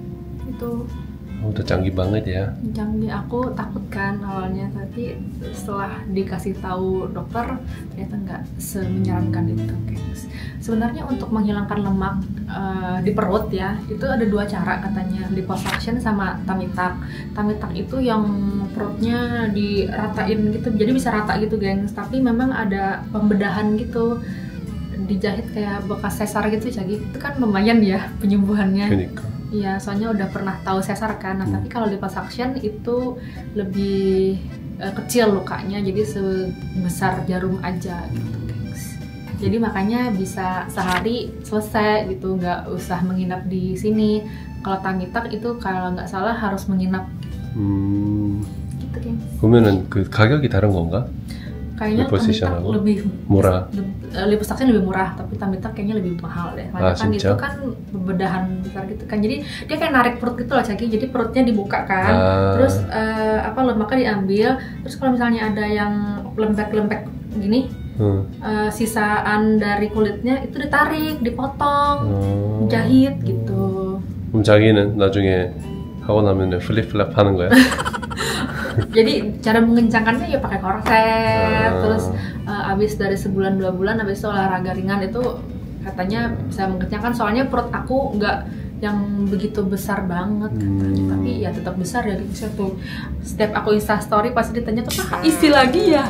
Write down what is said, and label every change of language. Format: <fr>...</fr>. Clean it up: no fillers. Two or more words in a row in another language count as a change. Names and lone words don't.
<id>Udah canggih banget ya. Canggih, aku takut kan awalnya, tapi setelah dikasih tahu dokter ternyata nggak semenyeramkan itu guys. Sebenarnya untuk menghilangkan lemak di perut ya, itu ada 2 cara katanya, liposuction sama</id> <en>tummy tuck. Tummy tuck</en> <id>itu yang perutnya diratain gitu, jadi bisa rata gitu gengs, tapi memang ada pembedahan gitu, dijahit kayak bekas sesar gitu Cagi. Itu kan lumayan ya penyembuhannya. Kayaknya. Iya, soalnya udah pernah tahu sesar kan. Nah, tapi kalau liposuction itu lebih kecil lukanya, jadi sebesar jarum aja gitu guys. Jadi makanya bisa sehari selesai gitu, nggak usah menginap di sini. Kalau</id> <en>tummy tuck</en> <id>itu kalau nggak salah harus menginap. Gitu guys.</id> <ko>그러면은 그 가격이 다른 건가?</ko> <id>Kayaknya</id> <en>tummy tuck</en> <id>lebih murah. Liposuction lebih murah, tapi</id> <en>tummy tuck</en> <id>kayaknya lebih mahal deh. Soalnya kan itu kan pembedahan besar gitu kan. Jadi dia kayak narik perut gitu loh Caki. Jadi perutnya dibuka kan. Terus lemaknya diambil. Terus kalau misalnya ada yang lembek-lembek gini, sisaan dari kulitnya itu ditarik, dipotong, jahit gitu.</id> <ko>그럼 자기는 나중에 하고 나면 플립-플랩 하는 거야?</ko> <id>Jadi cara mengencangkannya ya pakai korset, terus abis dari sebulan 2 bulan abis itu olahraga ringan, itu katanya bisa mengencangkan. Soalnya perut aku nggak yang begitu besar banget katanya, tapi ya tetap besar ya gitu. Setiap aku</id> <en>Insta story</en> <id>pasti ditanya tuh, isi lagi ya?</id>